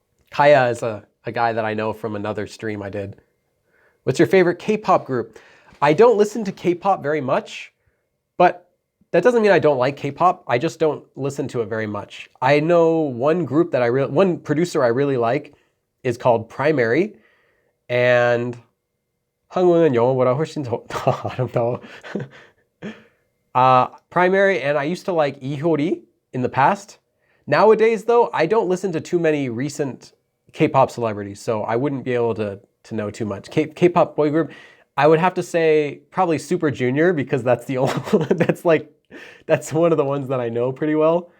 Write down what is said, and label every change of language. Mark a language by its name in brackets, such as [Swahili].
[English] Kaya is a guy that I know from another stream I did. What's your favorite K-pop group? I don't listen to K-pop very much, but that doesn't mean I don't like K-pop. I just don't listen to it very much. I know one producer I really like is called Primary, and [Korean] 한국어는 영어보다 훨씬 더 아름다워. [English] Primary, and I used to like 이효리 in the past. Nowadays, though, I don't listen to too many recent K-pop celebrities, so I wouldn't be able to know too much. K-pop boy group, I would have to say probably Super Junior, because that's the only that's one of the ones that I know pretty well.